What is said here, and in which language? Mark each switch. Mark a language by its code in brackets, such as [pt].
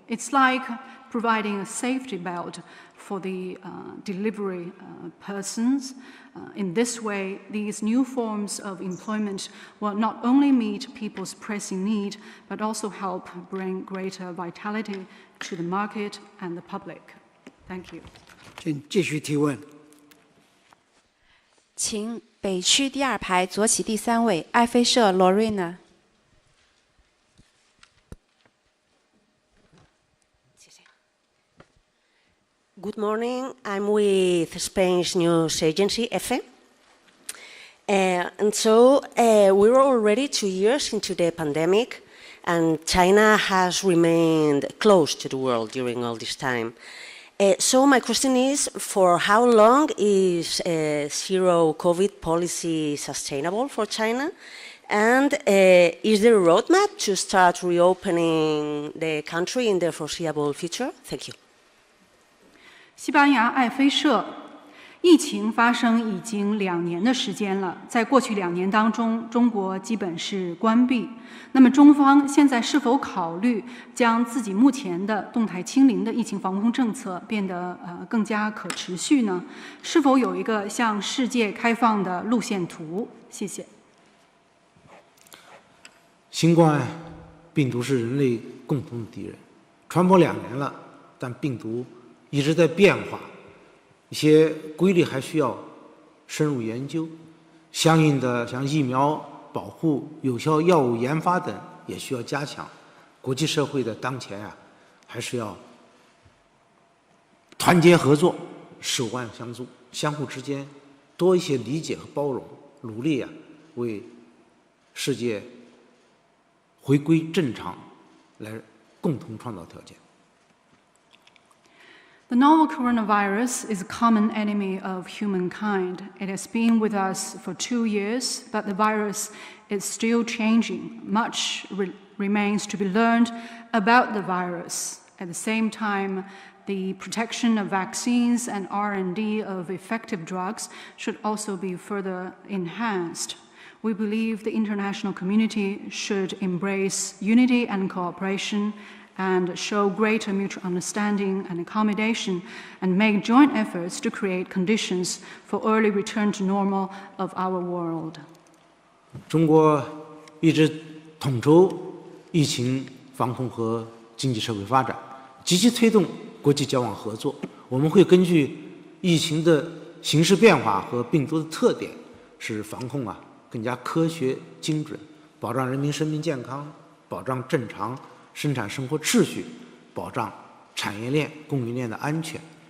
[en] It's like providing a safety belt for the delivery persons. In this way, these new forms of employment will not only meet people's pressing need, but also help bring greater vitality to the market and the public. Thank you. [zh] 请继续提问。请北区第2排左起第3位爱妃社 Lorena。 [en] Good morning. I'm with Spain's news agency, EFE. And so we're already 2 years into the pandemic, and China has remained close to the world during all this time. So my question is, for how long is zero COVID policy sustainable for China? And is there a roadmap to start reopening the country in the foreseeable future? Thank you. [zh] 西班牙爱妃社，疫情发生已经2年的时间了。在过去2年当中，中国基本是关闭。那么，中方现在是否考虑将自己目前的动态清零的疫情防控政策变得更加可持续呢？是否有一个向世界开放的路线图？谢谢。新冠病毒是人类共同的敌人，传播2年了，但病毒一直在变化，一些规律还需要深入研究，相应的像疫苗保护、有效药物研发等也需要加强。国际社会的当前还是要团结合作、手腕相助，相互之间多一些理解和包容，努力为世界回归正常来共同创造条件。 [en] The novel coronavirus is a common enemy of humankind. It has been with us for 2 years, but the virus is still changing. Much remains to be learned about the virus. At the same time, the protection of vaccines and R&D of effective drugs should also be further enhanced. We believe the international community should embrace unity and cooperation and show greater mutual understanding and accommodation, and make joint efforts to create conditions for early return to normal of our world. [zh] 中国一直统筹疫情防控和经济社会发展，积极推动国际交往合作。我们会根据疫情的形势变化和病毒的特点，使防控更加科学精准，保障人民生命健康，保障正常生产生活秩序，保障产业链、供应链的安全。